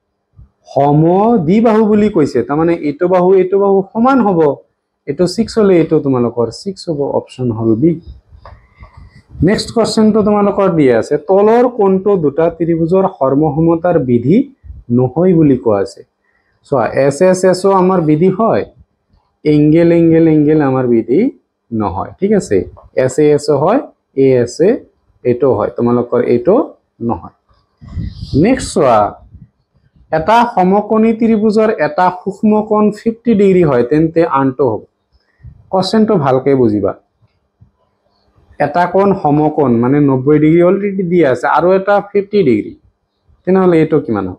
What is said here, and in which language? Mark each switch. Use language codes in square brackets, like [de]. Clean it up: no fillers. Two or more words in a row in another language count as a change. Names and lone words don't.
[as] সমদ্বিবাহু বুলি কৈছে, তাৰ মানে এইটো বাহু সমান হ'ব। এইটো 6 হলে এইটো তোমালোকৰ 6 হ'ব, অপচন হল বি। [en] next question [as] তোমালোকৰ দিয়া আছে তলৰ কোণটো দুটা ত্ৰিভুজৰ সৰ্বসমতাৰ বিধি নহয় বুলি কোৱা আছে। সো [en] S S S [as] আমাৰ বিধি হয়, [en] angle angle angle [as] আমাৰ বিধি নহয়। ঠিক আছে, [en] S A S [as] হয়, [en] A S A [as] এটো হয়, তোমালোকৰ এটো নহয়। নেক্সট চোৱা এটা সমকোণী ত্ৰিভুজৰ এটা সূক্ষ্মকোণ 50 ডিগ্ৰী হয় তেন্তে আনটো হ'ব। কোৱেশ্চনটো ভালকে বুজিবা। এটা কোণ সমকোণ মানে 90 [en] degree already [as] দিয়া আছে আৰু এটা 50 ডিগ্ৰী, তেনেহলে এটো কিমান হ'ব?